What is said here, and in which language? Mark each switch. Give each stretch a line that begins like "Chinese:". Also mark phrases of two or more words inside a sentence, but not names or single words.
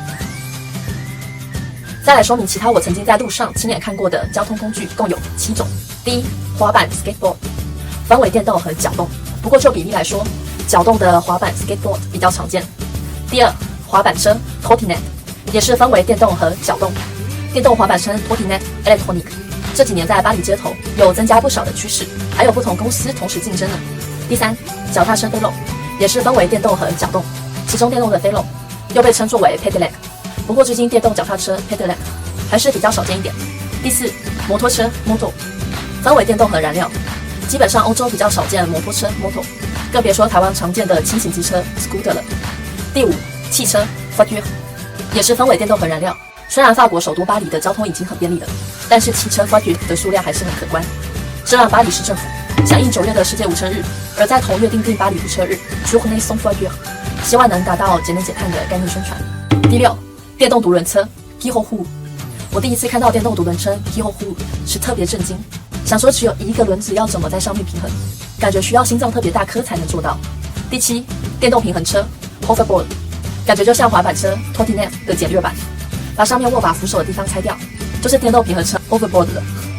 Chinese: 再来说明其他我曾经在路上亲眼看过的交通工具共有7种。第一，滑板 skateboard， 分为电动和脚动，不过就比例来说，脚动的滑板 skateboard 比较常见。第二，滑板车 trottinette， 也是分为电动和脚动。电动滑板车
French: trottinette électronique
Chinese: 这几年在巴黎街头有增加不少的趋势，还有不同公司同时竞争呢。第三，脚踏车 vélo， 也是分为电动和脚动，其中电动的 vélo 又被称作为 pedelec，不过最近电动脚踏车 pedelec 还是比较少见一点。第四，摩托车 moto， 分为电动和燃料，基本上欧洲比较少见摩托车 moto， 更别说台湾常见的轻型机车 scooter 了。第五，汽车 voiture， 也是分为电动和燃料。虽然法国首都巴黎的交通已经很便利了，但是汽车 voiture 的数量还是很可观，这让巴黎市政府响应9月的世界无车日，而在同月订定巴黎无车日
French: Journée sans voiture，
Chinese: 希望能达到节能减碳的概念宣传。第六，电动独轮车 Gyrohoop， 我第一次看到电动独轮车 Gyrohoop 是特别震惊，想说只有一个轮子要怎么在上面平衡，感觉需要心脏特别大颗才能做到。第七，电动平衡车 Hoverboard， 感觉就像滑板车 Trottinette 的简略版，把上面握把扶手的地方拆掉，就是电动平衡车 Hoverboard 了。